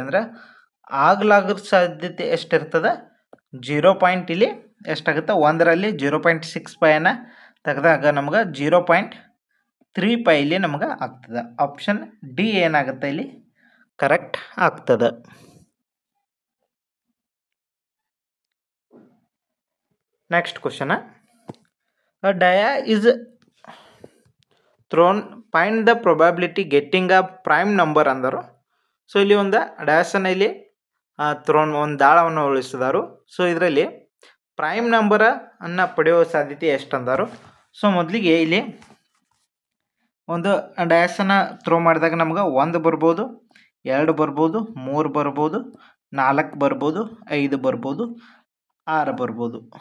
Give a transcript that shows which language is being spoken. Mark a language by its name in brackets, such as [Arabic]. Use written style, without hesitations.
[Kannada] ಅಂದ್ರೆ ಆಗ್ಲಾಗೋ ಸಾಧ್ಯತೆ ಎಷ್ಟಿರ್ತದೆ 0. ಇಲ್ಲಿ ಎಷ್ಟಾಗುತ್ತೆ ಒಂದರಲ್ಲಿ 0.65 ತೆಗೆದಾಗ ನಮ್ಗೆ 0.35 ಇಲ್ಲಿ ನಮ್ಗೆ ಆಗ್ತದೆ. ಆಪ್ಷನ್ ಡಿ ಏನಾಗುತ್ತೆ ಇಲ್ಲಿ ಕರೆಕ್ಟ್ ಆಗ್ತದೆ. [English] next question, a dia is thrown, find the probability getting a prime number [Kannada] ಅಂದರು. ಸೊ ಇಲ್ಲಿ ಒಂದು ಡಯಾಸನ್ನು ಇಲ್ಲಿ ಥ್ರೋನ್ ಒಂದು ದಾಳವನ್ನು ಉಳಿಸಿದರು. ಸೊ ಇದರಲ್ಲಿ ಪ್ರೈಮ್ ನಂಬರ್ ಅನ್ನು ಪಡೆಯುವ ಸಾಧ್ಯತೆ ಎಷ್ಟು ಅಂದರು. ಸೊ ಮೊದಲಿಗೆ ಇಲ್ಲಿ ಒಂದು ಡಯಾಸನ್ನು ಥ್ರೋ ಮಾಡಿದಾಗ ನಮ್ಗೆ 1 ಬರ್ಬೋದು, 2 ಬರ್ಬೋದು, 3 ಬರ್ಬೋದು, 4 ಬರ್ಬೋದು, 5 ಬರ್ಬೋದು, 6 ಬರ್ಬೋದು.